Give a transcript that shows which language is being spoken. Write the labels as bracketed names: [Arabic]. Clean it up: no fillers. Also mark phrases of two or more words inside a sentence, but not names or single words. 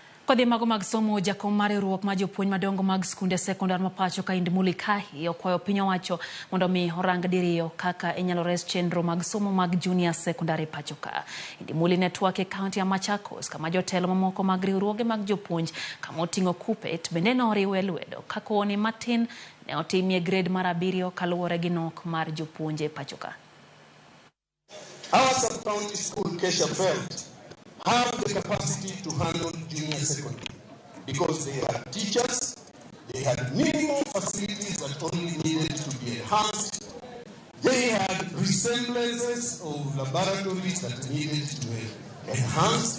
[Luo (Kenya and Tanzania)] Kodhi mago mag somo jakom mar riwruok ma jopuonj madongo mag skunde sekondar ma pacho ka Indimuli Kahi okwayo piny owacho mondo mi orang diriyo kaka inyalo res chenro mag somo mag [English] junior secondary [Luo (Kenya and Tanzania)] pacho ka. Indimuli network e [Swahili] kaunti ya [Luo (Kenya and Tanzania)] Machakos kama jotelo mamoko mag riwruoge mag jopuonj kama oting'o Kuppet bende noriwe lwedo ka koni matin ne otimie grade mar 7 kaluwore gi nok mar jopuonje pacho ka. [English] Our sub-county school, Kesha, felt have the capacity to handle junior secondary because they had teachers, they had minimum facilities that only needed to be enhanced, they had resemblances of laboratories that needed to be enhanced.